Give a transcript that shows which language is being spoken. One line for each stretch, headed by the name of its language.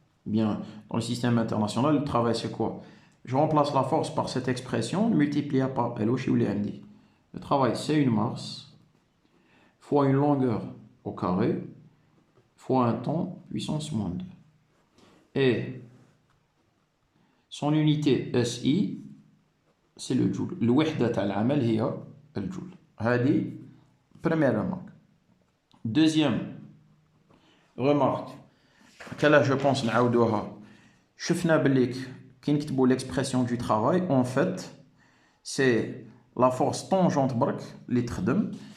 French: Bien, dans le système international, le travail c'est quoi? Je remplace la force par cette expression multipliée par L. Le travail c'est une masse fois une longueur au carré fois un temps puissance moins 2. Et son unité SI, c'est le joule.
Arabic: Le wahda تاع العمل هي الجول. هذه
French: première remarque. Deuxième remarque, qu'elle je pense
Arabic: نعاودوها. شفنا بليك كي نكتبوا
French: l'expression du travail, en fait, c'est la force tangente
Arabic: برك اللي تخدم.